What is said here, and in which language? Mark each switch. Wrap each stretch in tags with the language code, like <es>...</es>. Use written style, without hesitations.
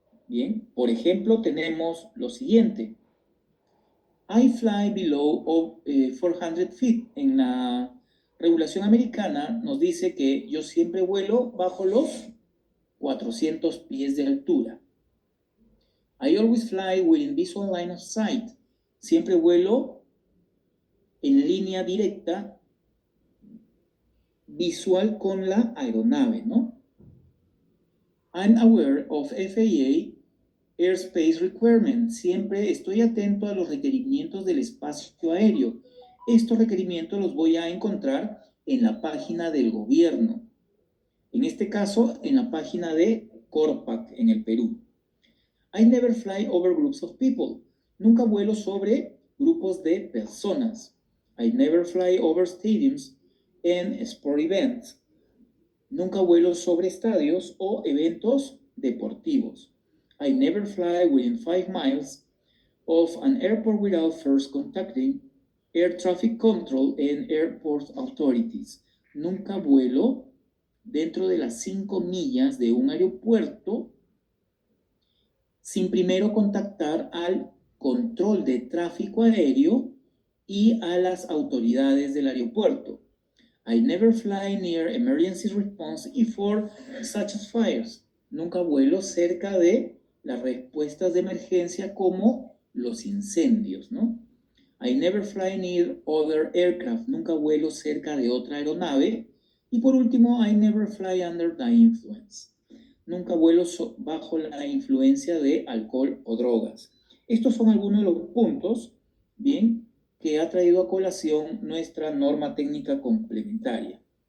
<es>Bien, por ejemplo, tenemos lo siguiente.</es> <en>I fly below 400 feet.</en> <es>En la regulación americana nos dice que yo siempre vuelo bajo los 400 pies de altura.</es> <en>I always fly within visual line of sight.</en> <es>Siempre vuelo en línea directa visual con la aeronave, ¿no?</es> <en>I'm aware of FAA airspace requirements.</en> <es>Siempre estoy atento a los requerimientos del espacio aéreo. Estos requerimientos los voy a encontrar en la página del gobierno. En este caso, en la página de Corpac, en el Perú.</es> <en>I never fly over groups of people.</en> <es>Nunca vuelo sobre grupos de personas.</es> <en>I never fly over stadiums and sport events.</en> <es>Nunca vuelo sobre estadios o eventos deportivos.</es> <en>I never fly within 5 miles of an airport without first contacting air traffic control and airport authorities.</en> <es>Nunca vuelo dentro de las 5 millas de un aeropuerto sin primero contactar al control de tráfico aéreo y a las autoridades del aeropuerto.</es> <en>I never fly near emergency response y for such as fires.</en> <es>Nunca vuelo cerca de las respuestas de emergencia como los incendios, ¿no?</es> <en>I never fly near other aircraft.</en> <es>Nunca vuelo cerca de otra aeronave. Y por último,</es> <en>I never fly under the influence.</en> <es>Nunca vuelo bajo la influencia de alcohol o drogas. Estos son algunos de los puntos, bien, que ha traído a colación nuestra norma técnica complementaria.</es>